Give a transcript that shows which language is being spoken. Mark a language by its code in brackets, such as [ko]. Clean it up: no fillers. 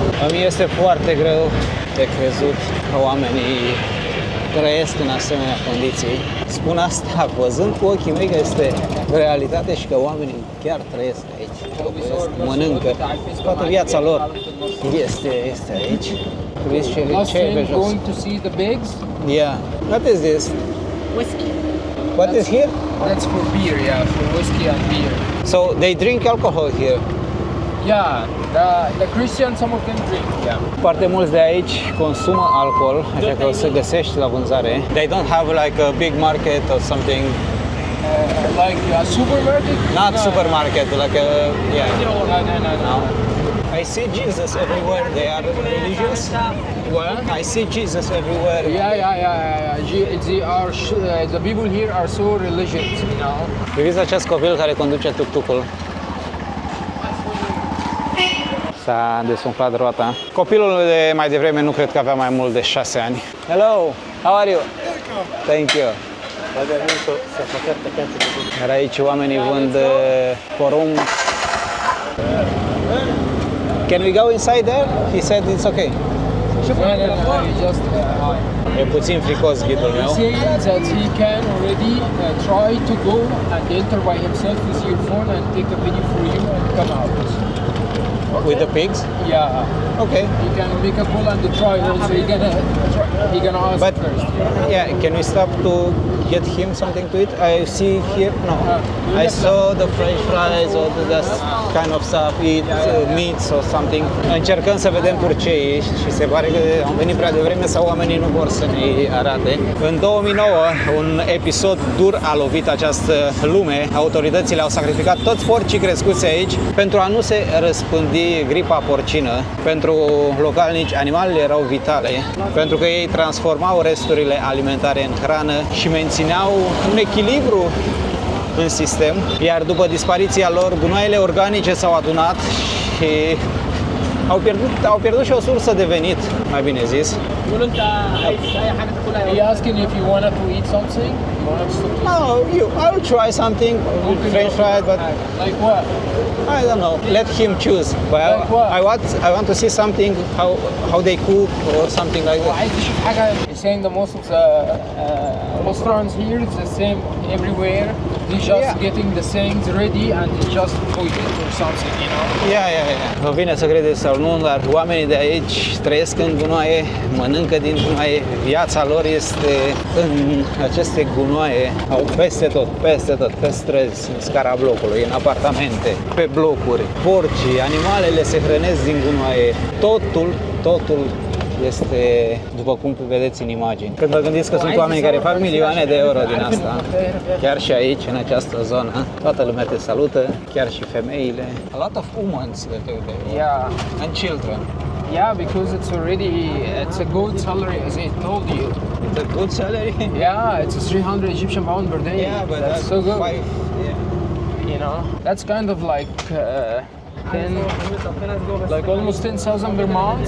[ro] Îmi este foarte greu de crezut că oamenii trăiesc în asemenea condiții. Spun asta văzând cu ochii mei că este realitate și că oamenii chiar trăiesc aici, locuiesc, mănâncă, toată viața lor este aici. [en] Last thing, going to see the pigs. Yeah. What is this? Whiskey. What is here? That's for beer, yeah, for whiskey and beer. So they drink alcohol here. Yeah, the Christians, some of them drink. Yeah. [ro] Foarte mulți de aici consumă alcool, așa că o să găsești la vânzare. [en] They don't have like a big market or something. Like a supermarket? Not No. supermarket, like a yeah. No. I see Jesus everywhere. They are religious. What? I see Jesus everywhere. They are. The people here are so religious, you know. [ro] Priviți acest copil care conduce tuk-tukul. S-a desumflat roata. Copilul de mai devreme nu cred că avea mai mult de 6 ani. [en] Hello, how are you? Thank you. [ro] Iar aici oamenii vând porumb. [en] Can we go inside there? He said it's okay. No, he just. [ro] E puțin fricos ghidul meu. [en] He said that he can already try to go and enter by himself with your phone and take a video for you and come out. With the pigs? Yeah. Okay. You can make a call and try also. He gonna ask But first. yeah, can we stop to get him something to eat? I see here, no. I saw the French fries or that kind of stuff, eat meats or something. [ro] Încercăm să vedem purceii și se pare că am venit prea devreme sau oamenii nu vor să ne arate. În 2009, un episod dur a lovit această lume. Autoritățile au sacrificat toți porcii crescuți aici pentru a nu se răspândi gripa porcină. Pentru localnici, animalele erau vitale, pentru că ei transformau resturile alimentare în hrană și mențineau un echilibru în sistem, iar după dispariția lor, gunoaiele organice s-au adunat și au pierdut și o sursă de venit, mai bine zis. [en] He asking if you wanted to eat something. You wanted to No, I'll try something with French fries, but like what? I don't know. Let him choose. But Like what? I want to see something how they cook or something like that. [ar] عايز تشوف حاجة. [en] He's saying the most of the restaurants here is the same everywhere. They're just getting the things ready and they just cook it or something, you know. Yeah. [ro] Vă vine să credeți sau nu, dar oamenii de aici trăiesc în gunoaie, mănâncă din gunoaie, viața lor este în aceste gunoaie, au peste tot, pe străzi, în scara blocului, în apartamente, pe blocuri, porcii, animalele se hrănesc din gunoaie, totul este după cum vedeți în imagini. Când vă gândiți că sunt oameni care fac milioane de euro din asta, chiar și aici, în această zonă, toată lumea te salută, chiar și femeile. [en] A lot of women Yeah. and children. Yeah, because it's a good salary, as I told you. It's a good salary. Yeah, it's a 300 Egyptian pound per day. Yeah, but that's so good. Yeah. You know, that's kind of like 10, like almost 10,000 per month.